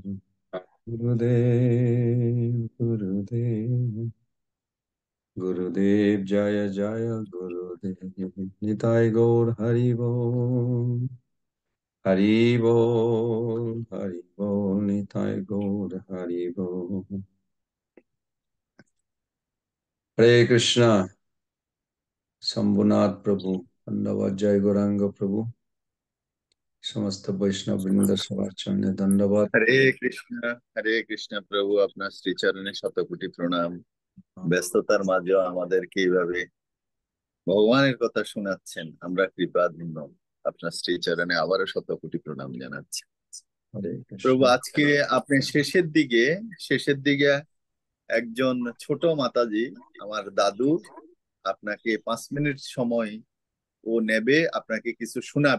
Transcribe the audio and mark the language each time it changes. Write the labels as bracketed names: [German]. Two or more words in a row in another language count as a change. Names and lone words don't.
[Bangla] গুরুদেব গুরুদেব গুরুদেব জয় জয় গুরুদেব। নিতাই গৌর হরি বল হরি বল হরি বল নিতাই গৌর হরি বল। হরে কৃষ্ণ। শম্ভুনাথ প্রভু ধন্যবাদ। জয় গৌরাঙ্গ প্রভু সমস্ত বৈষ্ণব বৃন্দ সভা চরণে ধন্যবাদ। হরে কৃষ্ণ প্রভু আপনার শ্রীচরণে শতকোটি প্রণাম। ব্যস্ততার মাঝেও আমাদেরকে এইভাবে ভগবানের কথা শোনাচ্ছেন, আমরা কৃপাধন্য। আপনার শ্রীচরণে আবারও শতকোটি প্রণাম জানাচ্ছি। প্রভু, আজকে আপনি শেষের দিকে একজন ছোট মাতাজি, আমার দাদু, আপনাকে 5 মিনিট সময় ও নেবে, আপনাকে কিছু শোনাবে।